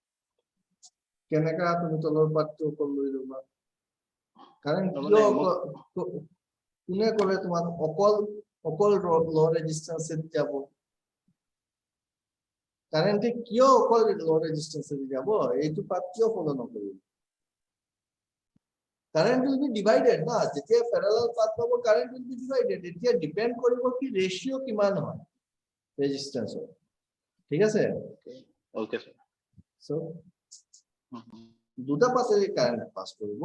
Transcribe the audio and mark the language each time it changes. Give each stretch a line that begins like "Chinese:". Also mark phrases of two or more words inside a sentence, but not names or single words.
Assamese: কেনেকা তুমি তলৰ পাতটো অকল লৈ ল'বা? কাৰণ তাৰমানে কোনে ক'লে তোমাক অকল অকল
English: low resistance
Assamese: যাব? কারেন্টে কিয় অকল
English: low resistance
Assamese: যাব? এইটো পাত কিয় ফলো নকৰিব?
English: current will be divided
Assamese: না, যেতিয়া
English: parallel path pab current will be divided.
Assamese: এতিয়া ডিপেন্ড কৰিব কি ৰেশিও কিমান হয় ৰেজিস্ট্যান্সৰ, ঠিক আছে?
English: okay sir.
Assamese: সো দুটা পাথে কারেন্ট পাস কৰিব।